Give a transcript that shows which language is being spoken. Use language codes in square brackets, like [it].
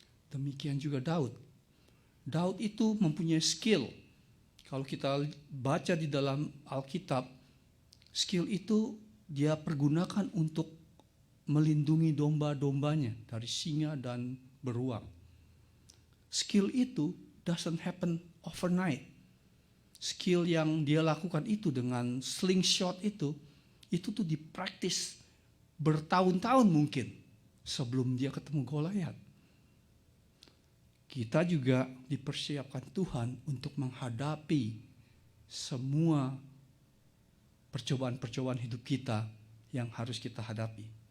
[id] Demikian juga Daud. Daud itu mempunyai skill. Kalau kita baca di dalam Alkitab, skill itu dia pergunakan untuk melindungi domba-dombanya dari singa dan beruang. [en] Skill [id] itu [en] doesn't happen overnight. [id] Skill yang dia lakukan itu dengan slingshot itu tuh dipraktis bertahun-tahun mungkin sebelum dia ketemu Goliat. Kita juga dipersiapkan Tuhan untuk menghadapi semua percobaan-percobaan hidup kita yang harus kita hadapi.